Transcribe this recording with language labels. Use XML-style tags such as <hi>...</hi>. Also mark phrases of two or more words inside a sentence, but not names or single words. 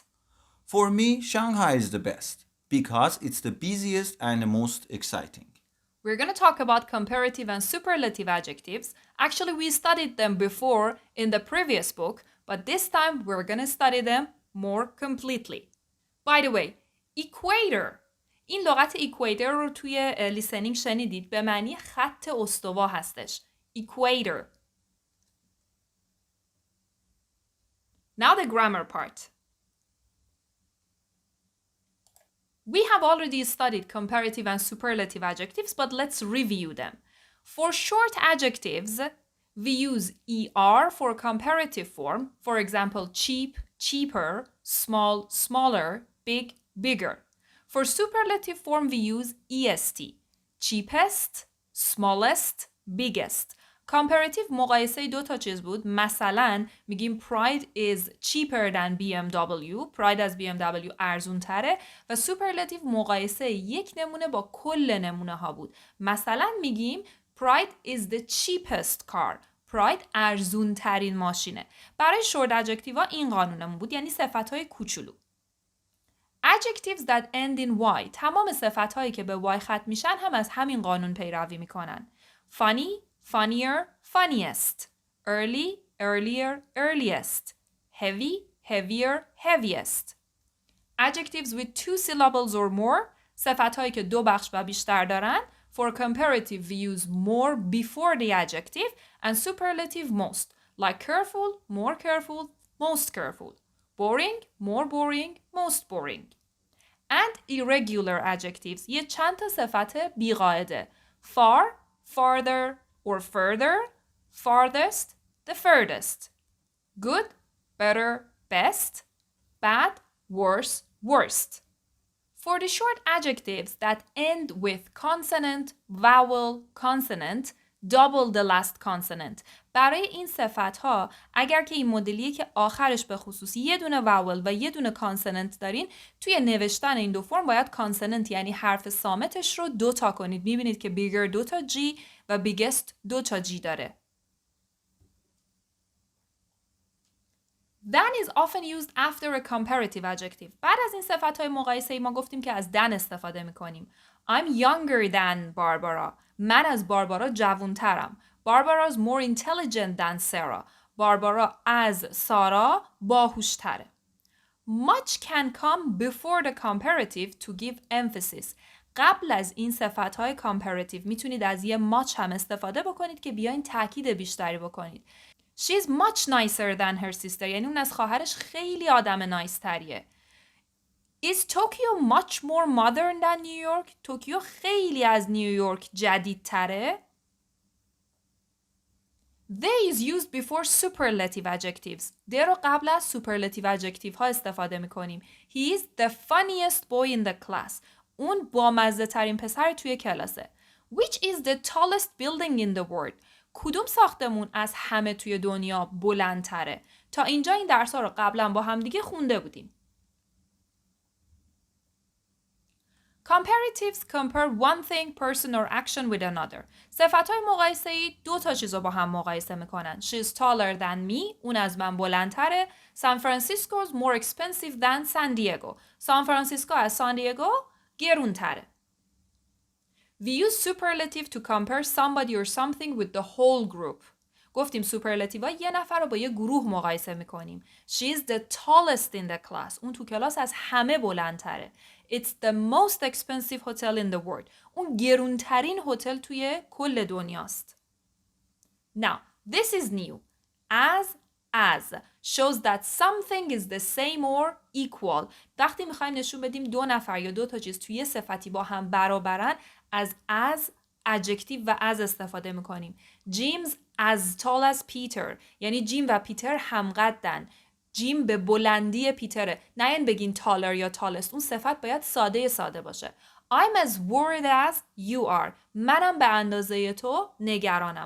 <en>For me, Shanghai is the best because it's the busiest and the most exciting. We're going to talk about comparative and superlative adjectives. Actually, we studied them before in the previous book, But this time we're gonna study them more completely. By the way, equator.</en> <fa>این لغت equator رو توی listening شنیدید، به معنی خط استوا هستش.</fa> <en>Equator. Now the grammar part. We have already studied comparative and superlative adjectives, but let's review them. For short adjectives, we use ER for comparative form. For example, cheap, cheaper, small, smaller, big, bigger. For superlative form, we use EST. Cheapest, smallest, biggest.</en> <fa>Comparative مقایسه دو تا چیز بود. مثلا میگیم</fa> <en>Pride is cheaper than BMW.</en> <fa>Pride از BMW ارزون تره. و superlative مقایسه یک نمونه با کل نمونه ها بود. مثلا میگیم</fa> <en>Pride is the cheapest car.</en> <fa>Pride ارزون ترین ماشینه. برای</fa> <en>short adjective</en> <fa>ها این قانونمون بود، یعنی صفت های کوچولو.</fa> <en>Adjectives that end in y.</en> <fa>تمام صفت هایی که به y ختم میشن هم از همین قانون پیروی میکنن.</fa> <en>Funny, funnier, funniest. Early, earlier, earliest. Heavy, heavier, heaviest. Adjectives with two syllables or more.</en> <fa>صفت هایی که دو بخش و بیشتر دارن.</fa> <en>For comparative, we use more before the adjective and superlative most. Like careful, more careful, most careful. Boring, more boring, most boring. And irregular adjectives.</en> <fa>یه چند تا صفت بیقاعده.</fa> <en>Far, farther or further, farthest, the furthest. Good, better, best. Bad, worse, worst. For the short adjectives that end with consonant, vowel, consonant, double the last consonant.</en> <fa>برای این صفت‌ها اگر که این مدلیه که آخرش به خصوص یه دونه واول و یه دونه کانسوننت دارین، توی نوشتن این دو فرم باید کانسوننت یعنی حرف صامتش رو 2 تا کنید. می‌بینید که bigger 2 تا G و biggest 2 تا G داره.</fa> <en>Than is often used after a comparative adjective.</en> <fa>بعد از این صفت‌های مقایسه‌ای ما گفتیم که از than استفاده می‌کنیم.</fa> <en>I'm younger than Barbara.</en> <fa>من از باربارا جوان‌ترم.</fa> <en>Barbara is more intelligent than Sarah.</en> <fa>باربارا از سارا باهوش‌تره.</fa> <en>Much can come before the comparative to give emphasis.</en> <fa>قبل از این صفت‌های comparative میتونید از یه much هم استفاده بکنید که بیاین تاکید بیشتری بکنید.</fa> <en>She's much nicer than her sister.</en> <fa>یعنی اون از خواهرش خیلی آدم نایس تریه.</fa> <en>Is Tokyo much more modern than New York?</en> <fa>توکیو خیلی از نیویورک جدید تره.</fa> <en>They is used before superlative adjectives.</en> <fa>they رو قبل از</fa> <en>superlative adjective</en> <fa>ها استفاده میکنیم.</fa> <en>He is the funniest boy in the class.</en> <fa>اون بامزه ترین پسر توی کلاسه.</fa> <en>Which is the tallest building in the world?</en> <fa>کدوم ساختمون از همه توی دنیا بلندتره؟ تا اینجا این درس ها رو قبلا با هم دیگه خونده بودیم.</fa> <en>Comparatives compare one thing, person or action with another.</en> <fa>صفت‌های مقایسه‌ای 2 تا چیز رو با هم مقایسه میکنن.</fa> <en>She's taller than me.</en> <fa>اون از من بلندتره.</fa> <en>San Francisco is more expensive than San Diego.</en> <fa>سان فرانسیسکو از سان دیگو گرونتره.</fa> <en>We use superlative to compare somebody or something with the whole group.</en> <fa>گفتیم superlative ها یه نفر رو با یه گروه مقایسه میکنیم.</fa> <en>She is the tallest in the class.</en> <fa>اون تو کلاس از همه بلندتره.</fa> <en>It's the most expensive hotel in the world.</en> <fa>اون گرونترین هتل توی کل دنیاست.</fa> <en>Now, this is new. As shows that something is the same or equal.</en> <fa>وقتی میخوایم نشون بدیم 2 نفر یا 2 تا چیز توی صفتی با هم برابرن، از adjective و as استفاده میکنیم.</fa> <en>Jim's as tall as Peter.</en> <fa>یعنی جیم و پیتر همقدن. جیم به بلندی پیتره. نه این بگین taller یا tallest. اون صفت باید ساده باشه.</fa> <en>I'm as worried as you are.</en> <fa>منم به اندازه تو نگرانم.</fa>